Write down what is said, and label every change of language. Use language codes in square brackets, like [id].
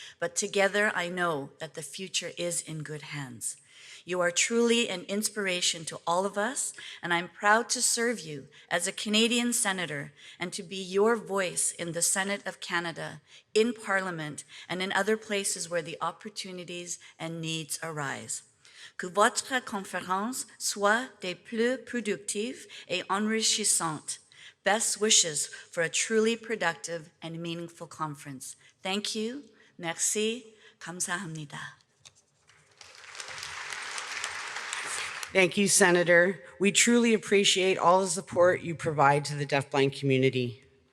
[en] But together, I know that the future is in good hands. You are truly an inspiration to all of us, and I'm proud to serve you as a Canadian senator and to be your voice in the Senate of Canada, in Parliament, and in other places where the opportunities and needs arise. [fr] Que votre conférence soit des plus productives et enrichissantes. [en] Best wishes for a truly productive and meaningful conference. Thank you. Merci. 감사합니다. Thank you, Senator. We truly appreciate all the support you provide to the deafblind community.